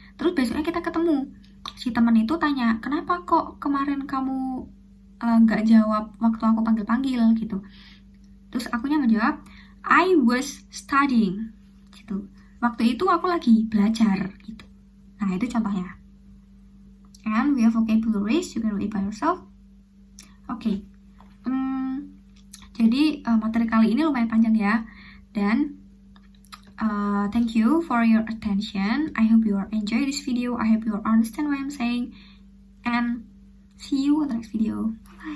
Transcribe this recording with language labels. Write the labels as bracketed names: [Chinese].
[Indonesian] Terus besoknya kita ketemu. Si temen itu tanya, kenapa kok kemarin kamu nggak jawab waktu aku panggil-panggil gitu. Terus akunya menjawab, [English] I was studying [Indonesian] gitu. Waktu itu aku lagi belajar gitu. Nah, itu contohnya. [English] And we have vocabularies, you can read by yourself. [Indonesian] Oke. Jadi materi kali ini lumayan panjang ya. [English] Dan thank you for your attention. I hope you enjoy this video. I hope you understand what I'm saying. And see you in the next video.